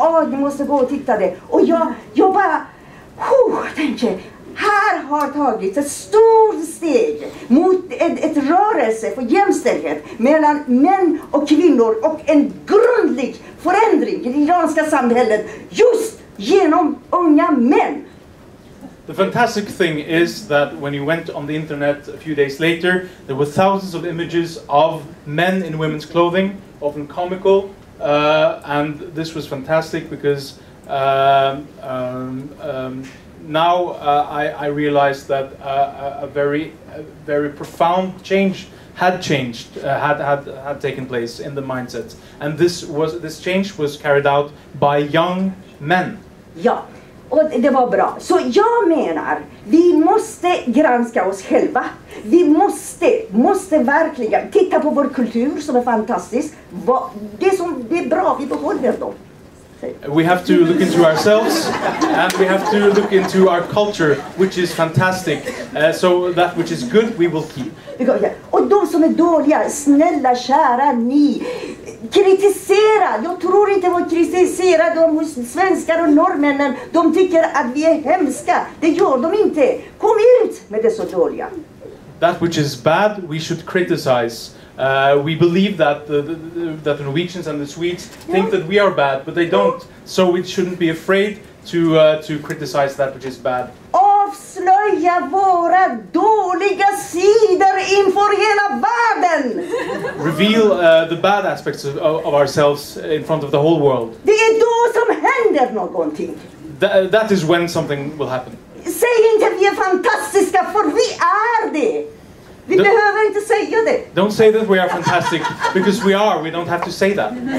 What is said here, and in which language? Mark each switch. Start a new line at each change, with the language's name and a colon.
Swedish: Ni måste gå och titta det. Och jag bara tänker, här har tagits ett stort steg mot ett rörelse för jämställdhet mellan män och kvinnor och en grundlig förändring i det iranska samhället just genom unga män.
English: the fantastic thing is that when you went on the internet a few days later, there were thousands of images of men in women's clothing, often comical, and this was fantastic because now I realized that a very profound change had taken place in the mindset, and this change was carried out by young men.
Swedish: Ja, och det var bra. Så jag menar, vi måste granska oss själva. Vi måste verkligen titta på vår kultur som är fantastisk. Det är bra, vi behåller dem.
English: We have to look into ourselves, and we have to look into our culture, which is fantastic. So that which is good, we will keep.
Swedish: Och de som är dåliga, snälla, kära ni, kritisera. Jag tror inte att kritisera de hos svenskar och norrmännen. De tycker att vi är hemska. Det gör de inte. Kom ut med det så dåliga.
English: That which is bad, we should criticize. We believe that the Norwegians and the Swedes think that we are bad, but they don't. So we shouldn't be afraid to criticize that which is bad.
Swedish: Avslöja våra dåliga sidor inför hela världen.
English: Reveal the bad aspects of ourselves in front of the whole world.
Swedish: Det är då som händer någonting.
English: That is when something will happen.
Swedish: Säg inte att vi är fantastiska, för vi är det. Vi behöver inte säga det.
English: Don't say that we are fantastic, because we are. We don't have to say that.